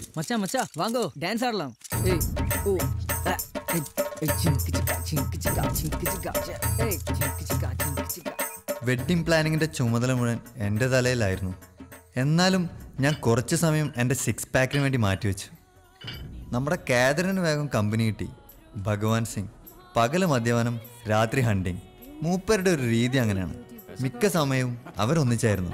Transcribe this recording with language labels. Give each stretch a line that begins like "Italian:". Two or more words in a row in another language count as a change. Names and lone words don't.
Tamil: மச்சான் மச்சான் வாங்கோ டான்ஸ் ஆடலாம். ஏய் ஓ ஏய் சிங்கு சிக்கா சிங்கு சிக்கா சிங்கு சிக்கா ஏய் சிங்கு சிக்கா சிங்கு சிக்கா.
English: wedding planning
Malayalam: ചുമതല മുഴുവൻ എൻ്റെ തലയിലായിരുന്നു. എന്നാലും ഞാൻ കുറച്ച് സമയം എൻ്റെ 6 പാക്കിന് വേണ്ടി മാറ്റിവെച്ചു. നമ്മുടെ കാതറിന് വേഗം കമ്പനി കിട്ടി. ഭഗവാൻ സിംഗ് പകല് മദ്യപാനം, രാത്രി ഹണ്ടിങ്. മൂപ്പരുടെ ഒരു രീതി അങ്ങനെയാണ്. മിക്ക സമയവും അവരൊന്നിച്ചായിരുന്നു.